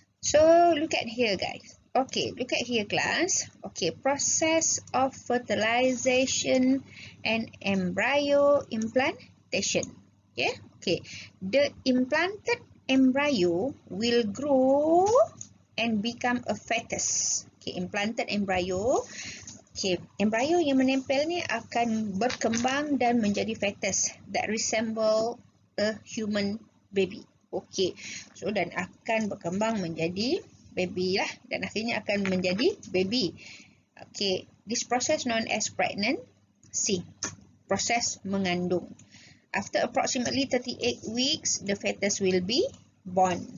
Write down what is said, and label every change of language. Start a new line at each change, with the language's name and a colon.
English: So look at here, guys. Okay, look at here, class. Okay, process of fertilization and embryo implantation. Yeah. Okay. The implanted embryo will grow and become a fetus. Okay, implanted embryo.
Malay: Okay, embryo yang menempel ni akan berkembang dan menjadi fetus
English: that resemble a human baby.
Malay: Okay, so dan akan berkembang menjadi baby lah dan akhirnya akan menjadi baby.
English: Okay, this process known as pregnancy,
Malay: proses mengandung.
English: After approximately 38 weeks, the fetus will be born.